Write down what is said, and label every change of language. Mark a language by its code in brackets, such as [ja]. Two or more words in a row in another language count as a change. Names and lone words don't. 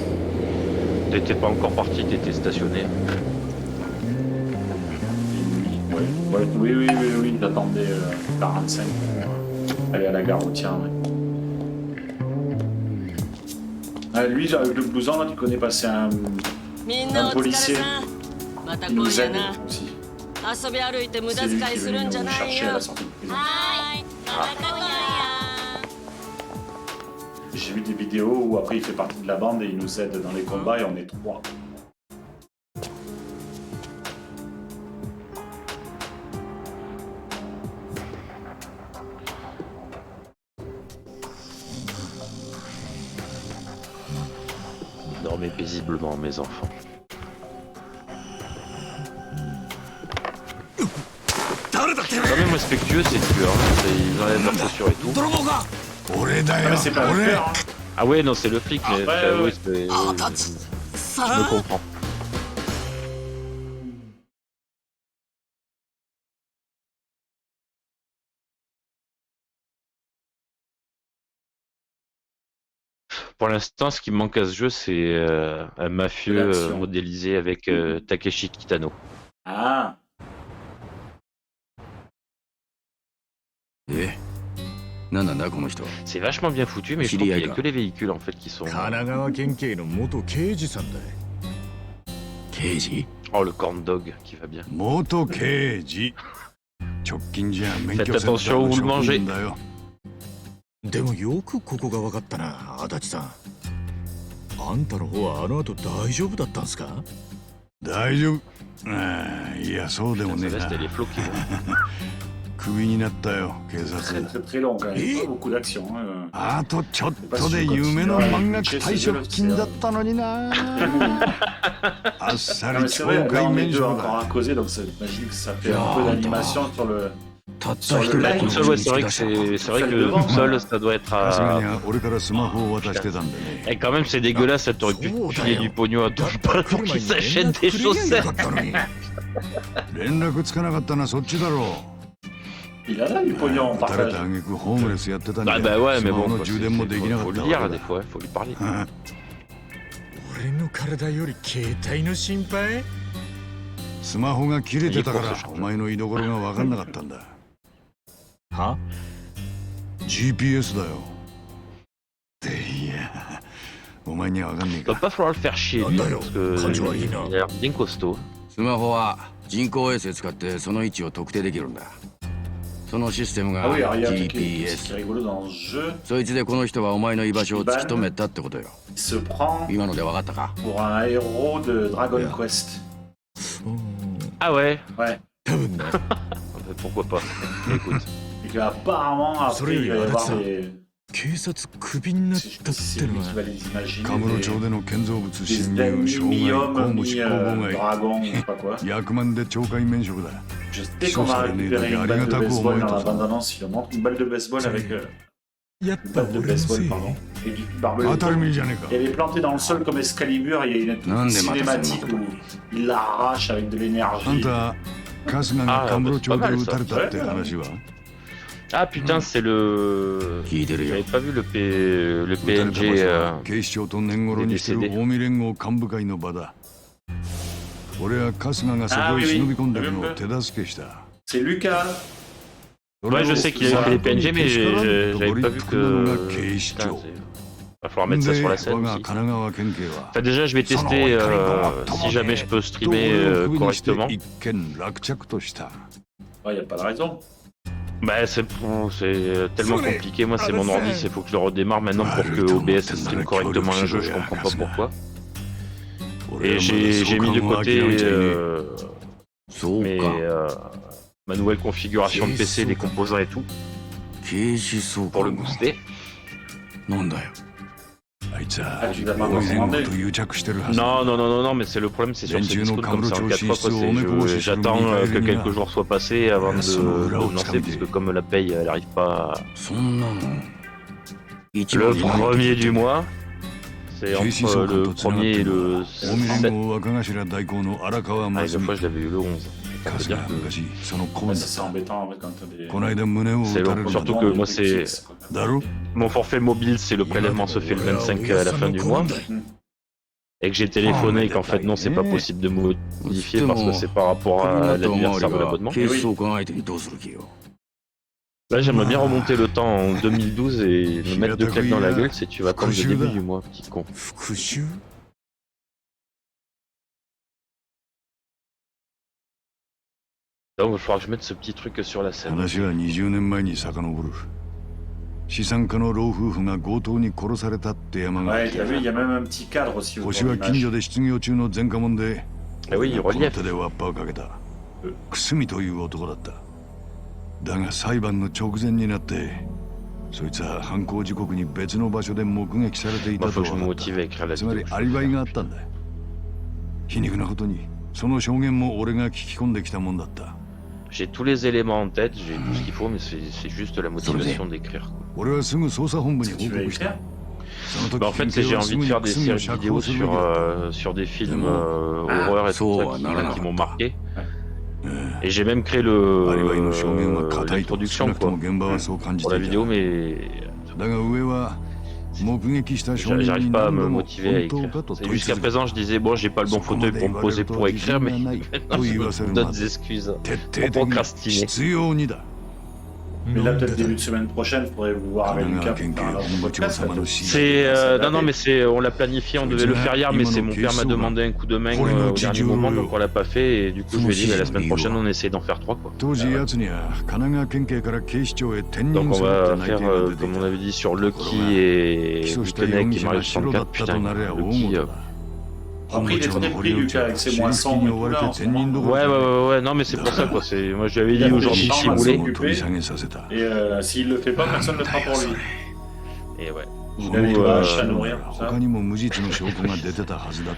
[fr] T'étais pas encore parti, t'étais stationné. Oui, j'attendais 45 pour aller à la gare routière. Ouais. Lui, avec le blouson, là, tu connais pas, c'est un [ja] みんなお疲れさんまた [fr] il [ja] 今 [fr] nous [ja] 夜 [fr] aide [ja] な [fr] aussi. [ja] 遊び歩いて無駄 [fr] C'est lui [ja] 遣い [fr] qui [ja] す [fr] est [ja] る [fr] venu [ja] んじゃ [fr] nous [ja] ない [fr] chercher à [ja] よ [fr] la sortie de prison. [ja] はーいまた今夜や [fr] J'ai vu des vidéos où après il fait partie de la bande et il nous aide dans les combats et on est 3. Dormez paisiblement, mes enfants. Quand même respectueux, ces tueurs. Ils enlèvent leurs chaussures et tout. [ja] 俺だ [fr] Ah, [ja] よ [fr] mais c'est pas le [ja] 俺 [fr] faire, hein. Ah ouais, non, c'est le flic, mais ouais, oui, ouais. je me comprends. Pour l'instant, ce qui me manque à ce jeu, c'est un mafieux L'action. modélisé avec Takeshi Kitano. Ah, [ja] なんなんだこの人 [fr] C'est vachement bien foutu, mais je trouve qu'il n'y a que les véhicules en fait qui sont. [ja] 神奈川県警の元刑事さんだ刑事 [fr] Oh, le corn dog qui va bien. [ja] 元刑事直近じゃ免許 [fr] Faites [ja] センター [fr] attention où [ja] の [fr] vous le [ja] 職 [fr] mangez. [ja] 員だよでもよくここが分かったな足立さんあんたの方はあの後大丈夫だったんすか大丈夫ああいやそうでも [fr] Ça [ja] ねえ [fr] reste [ja] な [fr] les flots qui vont. [ja] クビになったよ警 [fr] très [ja] 察 [fr] très très long quand même. Pas beaucoup d'action. Hein. [ja] あとちょっとで夢の満額退職金だったのになあっさ [fr] Non, [ja] り [fr] mais c'est [ja] 懲 [fr] vrai, là [ja] 戒 [fr] on est [ja] 免 [fr] deux [ja] 職 [fr] encore [ja] だ [fr] à causer, donc j'imagine que ça fait un Ah, peu d'animation sur le. [ja] たった [fr] sur [ja] 一 [fr] le [ja] 人 [fr] live. Tout seul, ouais, c'est vrai que c'est vrai que tout seul, ça doit être [ja] さすが [fr] à. [ja] に俺からスマホを渡してたんでね [fr] Et quand même, c'est dégueulasse, ça t'aurait pu filer du pognon à ton pote pour qu'il s'achète des chaussettes. [ja] 連絡つかなかったのはそっちだろ [fr] Il a là du pognon, on [ja] う。垂れ [fr] partage. [ja] た挙句ホームレスやってたん [fr] Bah, [ja] で、 [fr] bah ouais, [ja] ス [fr] mais [ja] マホ [fr] bon, [ja] の充電もできなか [fr] faut [ja] っ [fr] le [ja] た [fr] lire [ja] わけ [fr] des [ja] だ。 [fr] fois, faut lui parler. [ja] 俺の体より携帯の心配スマホが切れてたからお前の居所が分かんなかったんだ。は ?GPS だよ。いや、お前には分かんねえ [fr] Il va [ja] か。 [fr] pas falloir le faire chier lui, parce que il a l'air bien costaud. [ja] スマホは人工衛星使ってその位置を特定できるんだそのシステム [fr] Ah [ja] が [fr] oui, alors il y a un truc qui est GPS rigolo dans ce jeu. [ja] そいつでこの人はお前の居場所を突き止めたってことよ [fr] Il se prend [ja] 今ので分かったか [fr] pour un héros de Dragon Quest. Ah ouais, Ouais. [ja] 多分な。 [fr] pourquoi pas. Écoute. Et qu'apparemment, après, il va y avoir [ja] 警察クビになっ [fr] Je sais [ja] た [fr] pas [ja] っ [fr] si [ja] て [fr] c'est [ja] の [fr] lui [ja] は [fr] qui va les imaginer. [ja] カムロ町での建造物 [fr] Des [ja] 侵 [fr] veines [ja] 入傷害公 [fr] mi-homme, [ja] 務執行妨害 [fr] mi-dragon, je sais pas quoi. [ja] 役満で懲戒免職だ [fr] Je sais qu'on va récupérer une balle de baseball dans la bande-annonce. Il montre une balle de baseball avec [ja] やっ [fr] une [ja] ぱ [fr] balle de [ja] 俺のせ [fr] baseball, [ja] い [fr] pardon. Et du [ja] 当 [fr] barbelé. [ja] たり前じゃねえか [fr] Et elle est plantée dans le sol comme Excalibur. Il y a une Non, des cinématique matas, où il l'arrache avec de [ja] あん [fr] l'énergie. [ja] た春日がカムロ町で撃たれたって [fr] Ah, [ja] 話は [fr] Ah putain, c'est le. [ja] 聞いてるよ [fr] J'avais pas vu le [ja] 撃たれた場 [fr] PNG. [ja] 所は警視庁と年頃にしてる近江連合幹部会の場だ俺は春日がそこへ忍び込んでるのを手助けした [fr] C'est Lucas. Ouais, je sais qu'il a fait les PNG, mais j'avais pas vu que. [ja] 警視 [fr] Putain, [ja] 庁 [fr] va falloir mettre ça [ja] で [fr] sur [ja] 我 [fr] la [ja] が [fr] scène [ja] 神 [fr] aussi. [ja] 奈川県警は [fr] Enfin, déjà, je vais tester si jamais je peux streamer correctement. [ja] 一件落着とした [fr] Il n'y a pas de raison. Bah, c'est tellement compliqué. Moi, c'est mon ordi, il faut que je le redémarre maintenant pour que OBS stream correctement un jeu. Je comprends pas pourquoi. Et j'ai mis de côté mes, ma nouvelle configuration de PC, les composants et tout, [ja] 警視総 [fr] pour le [ja] 監が [fr] booster. [ja] なんだよあいつは [fr] Ah, tu l'as pas [ja] 大井連 [fr] recommandé. [ja] 合と癒着してるはず [fr] Non, non, non, non, non, mais c'est le problème, c'est sur ces discours comme ça en 4 fois. J'attends que quelques jours soient passés avant de lancer, parce que comme la paye, elle arrive pas [ja] そんなの一 [fr] le [ja] 番いない [fr] premier du mois. C'est [ja] 警視 [fr] entre [ja] 総監 [fr] le [ja] とつながっ [fr] premier [ja] て [fr] et [ja] る [fr] le [ja] のは近江 [fr] 7. [ja] 連合若頭代行の荒川 [fr] Ah, [ja] 真 [fr] une [ja] 澄 [fr] fois, je l'avais eu le 11. Ça veut 春日 dire [ja] が [fr] que [ja] 昔その子 [fr] Ouais, [ja] 分 [fr] ça, c'est embêtant en fait, quand t'as des. [ja] この間胸を [fr] C'est [ja] 撃たれ [fr] long, [ja] る [fr] surtout [ja] だ [fr] que [ja] ろ [fr] moi, c'est [ja] だろ [fr] mon forfait mobile, c'est le prélèvement se fait le 25 à la fin du mois. Et que j'ai téléphoné et qu'en fait, non, c'est pas possible de modifier parce que c'est par rapport [ja] クビにな [fr] à [ja] ったお前 [fr] l'anniversaire de [ja] が [fr] l'abonnement. [ja] 警視総監相手にどうする気よ [fr] Là, j'aimerais bien remonter le temps en 2012 et me mettre deux claques dans la gueule si tu vas attendre le début du mois, petit con. [ja] 復讐 [fr] Donc, il va falloir que je mette ce petit truc sur la scène. [ja] 話は20年前に遡る資産家の老夫婦が強盗に殺されたって山が [fr] Ouais, t'as vu, il y a même un petit cadre aussi. [ja] 星は近所で失業中の前科者で [fr] Ah oui, [ja] この [fr] relief. [ja] 手でワッパをかけた久住という男だっただが裁判の直前になってそいつは犯行時刻に別の場所で目撃されてい [fr] Moi, [ja] た [fr] faut [ja] と [fr] que je me [ja] 分かっ [fr] motive à écrire [ja] た [fr] la [ja] つまり [fr] vidéo. [ja] アリバイがあったんだ皮肉なことにその証言も俺が聞き込んできたもんだった [fr] J'ai tous les éléments en tête, j'ai tout ce qu'il faut, mais c'est juste la motivation d'écrire. [ja] 俺はすぐ捜査本部に [fr] Tu [ja] 報 [fr] veux [ja] 告した [fr] écrire [ja] その時 [fr] Bah, en fait, [ja] 県 [fr] c'est [ja] 警 [fr] j'ai [ja] は [fr] envie [ja] す [fr] de [ja] ぐに [fr] faire des 久住 séries [ja] を釈 [fr] vidéo [ja] 放するべきだった [fr] sur des films Ah, horreur et tout so, ça non, non, qui m'ont non. marqué. [ja] うん [fr] Et j'ai même créé [ja] アリバイの証言は固いと少 [fr] l'introduction [ja] なくとも [fr] quoi, [ja] 現場はそう感じ [fr] pour [ja] て [fr] la [ja] い [fr] vidéo, [ja] た [fr] mais [ja] だが上は目撃した証人 [fr] j'arrive [ja] に [fr] pas à [ja] 何 [fr] me [ja] 度も [fr] motiver à [ja] 本 [fr] écrire. [ja] 当かと [fr] Et [ja] 問い [fr] jusqu'à [ja] 続け [fr] présent, je disais, bon, j'ai pas le bon fauteuil pour me poser pour écrire, mais maintenant, je me donne d'autres excuses [ja] 徹 [fr] pour [ja] 底的に [fr] procrastiner. [ja] 必要にだ [fr] Mais là, peut-être début de semaine prochaine, il faudrait vous voir avec [ja] 神 [fr] Lucas [ja] 奈 [fr] pour [ja] 川 [fr] faire [ja] 県 [fr] un [ja] 警 [fr] autre [ja] 本部長 [fr] podcast. [ja] 様の [fr] C'est non non mais c'est on l'a planifié, on devait le faire hier mais c'est mon père m'a demandé un coup de main au dernier moment donc on l'a pas fait et du coup je lui ai dit la semaine prochaine on essaie d'en faire 3 quoi. [ja] 当時奴には神奈川県警から警視庁へ転 [fr] Donc [ja] 任 [fr] on [ja] するって [fr] va [ja] 内 [fr] faire [ja] 定が出てい [fr] comme on [ja] た [fr] avait dit sur Lucky et [ja] 起訴した [fr] Buchanan [ja] 容疑 [fr] qui [ja] 者 [fr] Mario [ja] が白だ [fr] 64 [ja] ったと [fr] putain [ja] なれば大 [fr] Lucky [ja] 事だ [fr] Après, il est très pris, Lucas, avec ses moissons et tout là, en ce moment. ouais non mais c'est pour ça quoi, c'est moi je lui avais dit aujourd'hui si vous voulez Et s'il le fait pas, personne ne le fera pour lui. et ouais. Il a les vaches à nourrir, tout ça. [ja] 他にも無実の証拠が出てたはずだと